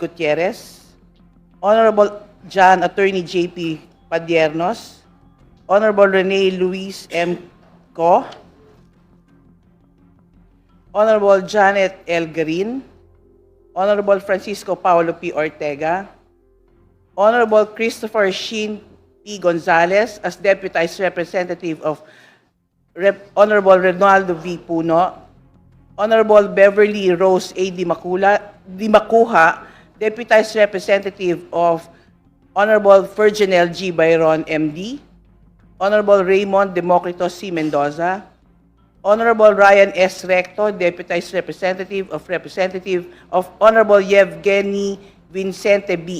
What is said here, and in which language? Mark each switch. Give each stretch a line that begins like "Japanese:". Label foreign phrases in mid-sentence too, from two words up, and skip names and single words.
English: Gutierrez, Honorable John Attorney J.P. Padiernos, Honorable Rene Luis M. Ko, Honorable Janet L. Garin, Honorable Francisco Paulo P. Ortega, Honorable Christopher Sheen P. Gonzalez as Deputized Representative of Honorable Ronaldo V. Puno, Honorable Beverly Rose A. Di Macuja, Deputized Representative of Honorable Virginel G. Byron, M.D., Honorable Raymond Democrito C. Mendoza, Honorable Ryan S. Recto, Deputized Representative of Honorable Yevgeny Vincente B.